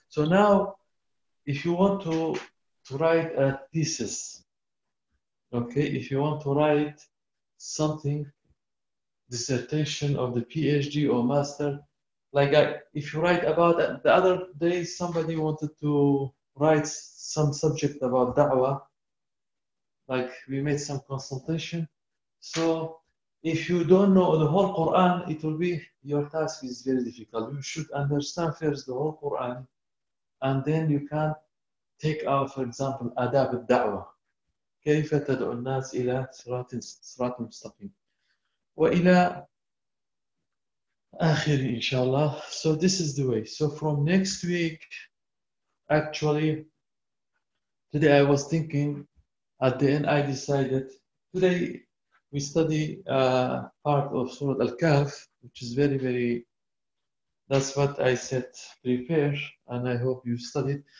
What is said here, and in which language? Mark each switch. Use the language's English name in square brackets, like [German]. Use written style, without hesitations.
[English] So now, if you want to write a thesis, okay, if you want to write something, dissertation of the PhD or master, like if you write about the other day, somebody wanted to write some subject about da'wah, like we made some consultation. So if you don't know the whole Quran, it will be, your task is very difficult. You should understand first the whole Quran, and then you can take out, for example, adab al-da'wah. [Arabic] كيف تدعو الناس إلى صراط مستقيم وإلى آخر إن شاء الله. [English] So this is the way. So from next week, actually, today I was thinking, at the end I decided, today we study part of Surah Al-Kahf, which is very, very, that's what I said, prepare, and I hope you studied.